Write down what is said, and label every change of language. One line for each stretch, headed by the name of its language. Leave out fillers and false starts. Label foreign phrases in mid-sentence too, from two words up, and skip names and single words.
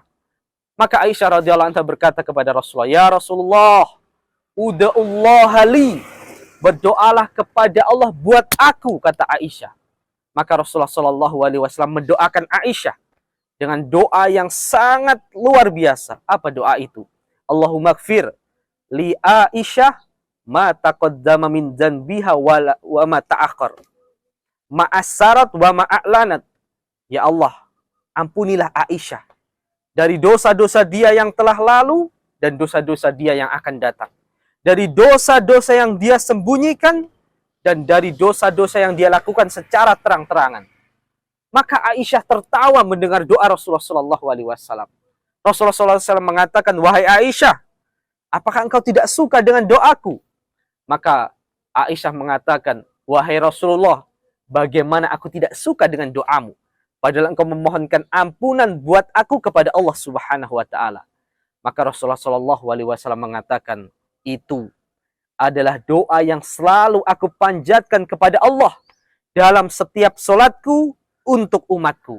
Indonesian: Maka Aisyah
Arabic: رضي الله عنها
Indonesian: berkata kepada Rasulullah,
Arabic: "يا رسول الله ادع الله لي."
Indonesian: Berdoalah kepada Allah buat aku, kata Aisyah. Maka Rasulullah
Arabic: صلى الله عليه وسلم
Indonesian: mendoakan Aisyah dengan doa yang sangat luar biasa. Apa doa itu?
Arabic: اللهم اغفر لعائشة ما تقدم من ذنبها وما تأخر ما أسرت وما أعلنت.
Indonesian: Ya Allah, ampunilah Aisyah dari dosa-dosa dia yang telah lalu dan dosa-dosa dia yang akan datang. Dari dosa-dosa yang dia sembunyikan dan dari dosa-dosa yang dia lakukan secara terang-terangan. Maka Aisyah tertawa mendengar doa Rasulullah
Arabic: صلى الله عليه وسلم.
Indonesian: Rasulullah
Arabic: صلى الله عليه وسلم
Indonesian: mengatakan, "Wahai Aisyah, apakah engkau tidak suka dengan doaku?" Maka Aisyah mengatakan, "Wahai Rasulullah, bagaimana aku tidak suka dengan doamu? Padahal engkau memohonkan ampunan buat aku kepada Allah
Arabic: سبحانه وتعالى."
Indonesian: Maka Rasulullah
Arabic: صلى الله عليه وسلم
Indonesian: mengatakan, "Itu adalah doa yang selalu aku panjatkan kepada Allah dalam setiap solatku untuk umatku."